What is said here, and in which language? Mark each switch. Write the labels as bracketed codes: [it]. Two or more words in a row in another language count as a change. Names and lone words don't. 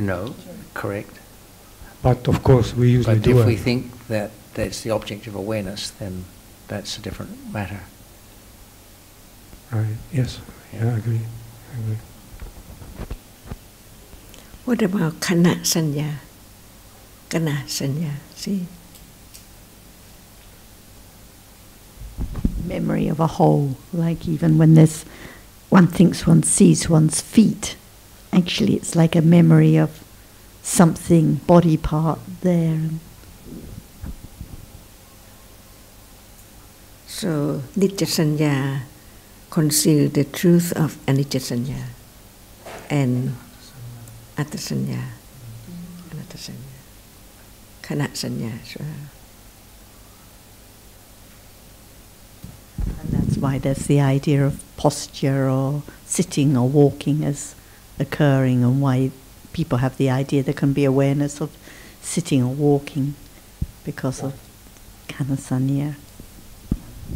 [en] No, correct. But of course we usually but do it. But if we think that that's the object of awareness, then that's a different matter. Right, yes, yeah, I agree. What about [pi] kana sanya? Kana sanya, [en] see? memory of a whole, like even when one thinks one sees one's feet, actually it's like a memory of something, body part there. So, [pi] Nitya Sanya [en] conceals the truth of [pi] Anicca Sanya [en] and [pi] Atta Sanya, Anatta Sanya, Kana Sanya [en] as well. And that's why there's the idea of posture or sitting or walking as occurring, and why people have the idea there can be awareness of sitting or walking because of [pi] Gana Sanya.